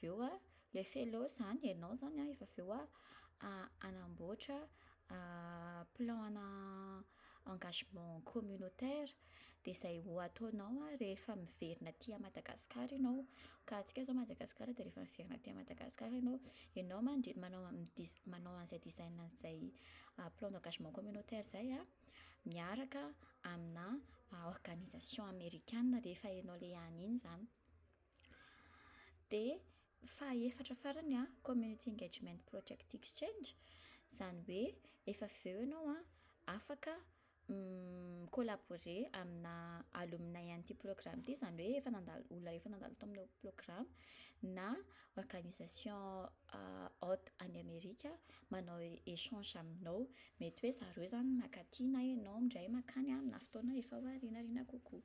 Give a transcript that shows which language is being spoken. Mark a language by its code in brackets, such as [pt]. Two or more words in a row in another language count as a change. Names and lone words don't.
[mg] eo le fellow zany ianao zany efa avy eo anamboatra [fr] plan engagement communautaire, [mg] dia izay ho ataonao rehefa miverina aty Madagasikara ianao, ka antsika zao Madagasikara dia rehefa miverina aty Madagasikara ianao manao an'izay design an'izay [fr] plan d'engagement communautaire [mg] izay miaraka amina [fr] organisation américaine [mg] rehefa ianao le any iny zany. Dia fahaefatra farany [en] community engagement project exchange, [mg] izany hoe efa avy eo ianao afaka collaborer amina alumni an'ity programme ity, izany hoe olona efa nandalo tao amin'ilay programme na [fr] organisation hôte [mg] any Amerika manao échange aminao, mety hoe zareo zany makaty na ianao indray makany amina fotoana efa aorianariana kokoa.